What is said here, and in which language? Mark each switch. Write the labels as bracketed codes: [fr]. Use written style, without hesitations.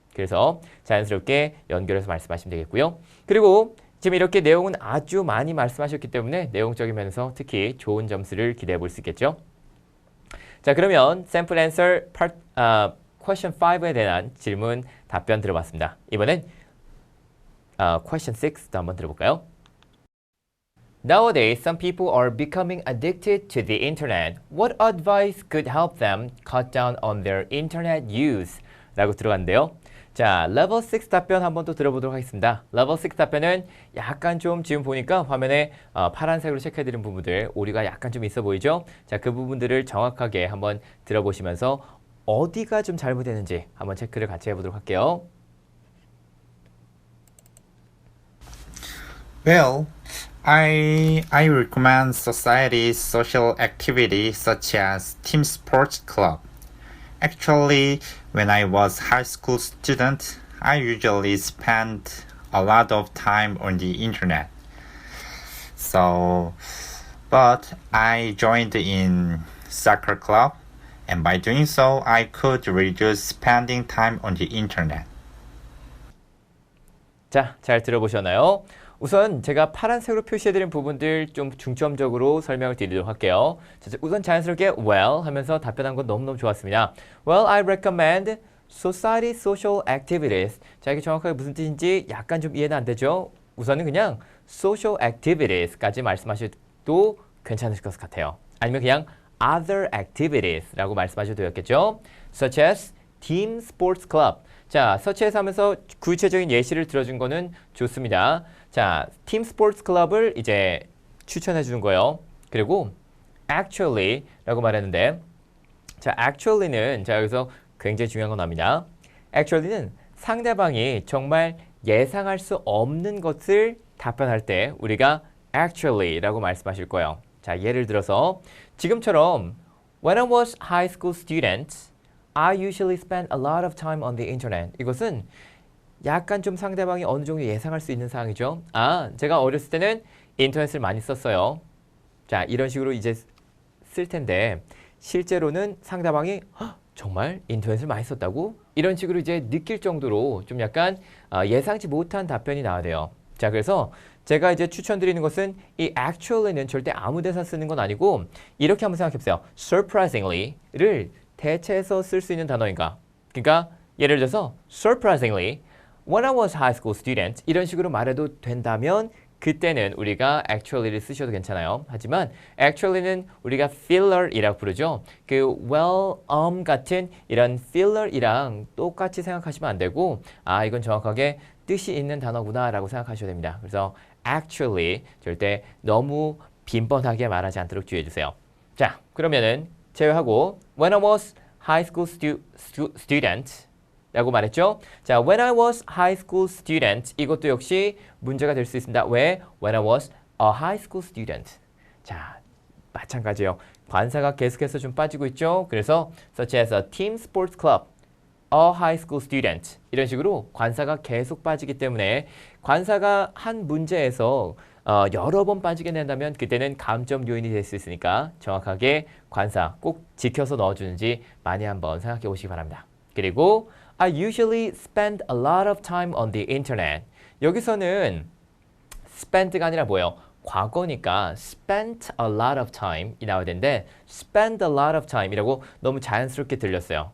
[ko] 그래서 자연스럽게 연결해서 말씀하시면 되겠고요. 그리고 지금 이렇게 내용은 아주 많이 말씀하셨기 때문에 내용적인 면에서 특히 좋은 점수를 기대해 볼 수 있겠죠. 자, 그러면 sample answer part, question 5에 대한 질문 답변 들어봤습니다. 이번엔 question 6도 한번 들어볼까요? [en] Nowadays, some people are becoming addicted to the internet. What advice could help them cut down on their internet use? [ko] 라고 들어갔는데요. 자, level 6 답변 한번 또 들어보도록 하겠습니다. level 6 답변은 약간 좀 지금 보니까 화면에 파란색으로 체크해드린 부분들 오류가 약간 좀 있어 보이죠? 자, 그 부분들을 정확하게 한번 들어보시면서 어디가 좀 잘못됐는지 한번 체크를 같이 해보도록 할게요. [en] Well, I recommend society's social activities such as team sports club. Actually, when I was high school student, I usually spent a lot of time on the internet. But I joined in soccer club, and by doing so, I could reduce spending time on the internet. [ko] 자, 잘 들어보셨나요? 우선 제가 파란색으로 표시해드린 부분들 좀 중점적으로 설명을 드리도록 할게요. 자, 우선 자연스럽게 well 하면서 답변한 건 너무너무 좋았습니다. [en] Well, I recommend society social activities. [ko] 자, 이게 정확하게 무슨 뜻인지 약간 좀 이해는 안 되죠? 우선은 그냥 social activities까지 말씀하셔도 괜찮으실 것 같아요. 아니면 그냥 other activities라고 말씀하셔도 되겠죠? [en] Such as team sports club. [ko] 자, 서치해서 하면서 구체적인 예시를 들어준 거는 좋습니다. 자, 팀 스포츠 클럽을 이제 추천해 주는 거예요. 그리고 actually 라고 말했는데 자, actually는 자, 여기서 굉장히 중요한 건 나옵니다. actually는 상대방이 정말 예상할 수 없는 것을 답변할 때 우리가 actually 라고 말씀하실 거예요. 자, 예를 들어서 지금처럼 [en] When I was high school student, I usually spend a lot of time on the internet. [ko] 이것은 약간 좀 상대방이 어느 정도 예상할 수 있는 사항이죠. 아, 제가 어렸을 때는 인터넷을 많이 썼어요. 자, 이런 식으로 이제 쓸 텐데 실제로는 상대방이 정말 인터넷을 많이 썼다고? 이런 식으로 이제 느낄 정도로 좀 약간 예상치 못한 답변이 나와야 돼요. 자, 그래서 제가 이제 추천드리는 것은 이 actually는 절대 아무 데서 쓰는 건 아니고 이렇게 한번 생각해 보세요. surprisingly를 대체해서 쓸 수 있는 단어인가? 그러니까 예를 들어서 [en] surprisingly, when I was high school student [ko] 이런 식으로 말해도 된다면 그때는 우리가 actually를 쓰셔도 괜찮아요. 하지만 actually는 우리가 filler이라고 부르죠. 그 well, 같은 이런 filler이랑 똑같이 생각하시면 안 되고 아, 이건 정확하게 뜻이 있는 단어구나 라고 생각하셔야 됩니다. 그래서 actually 절대 너무 빈번하게 말하지 않도록 주의해 주세요. 자, 그러면은 제외하고 when I was high school student 라고 말했죠. 자, when I was high school student 이것도 역시 문제가 될 수 있습니다. 왜? [en] When I was a high school student. [ko] 자, 마찬가지예요. 관사가 계속해서 좀 빠지고 있죠. 그래서 [en] such as a team sports club, a high school student [ko] 이런 식으로 관사가 계속 빠지기 때문에 관사가 한 문제에서 여러 번 빠지게 된다면 그때는 감점 요인이 될 수 있으니까 정확하게 관사 꼭 지켜서 넣어주는지 많이 한번 생각해 보시기 바랍니다. 그리고 [en] I usually spend a lot of time on the internet. [ko] 여기서는 spend가 아니라 뭐예요? 과거니까 [en] spent a lot of time [ko] 이 나와야 되는데 [en] spend a lot of time [ko] 이라고 너무 자연스럽게 들렸어요.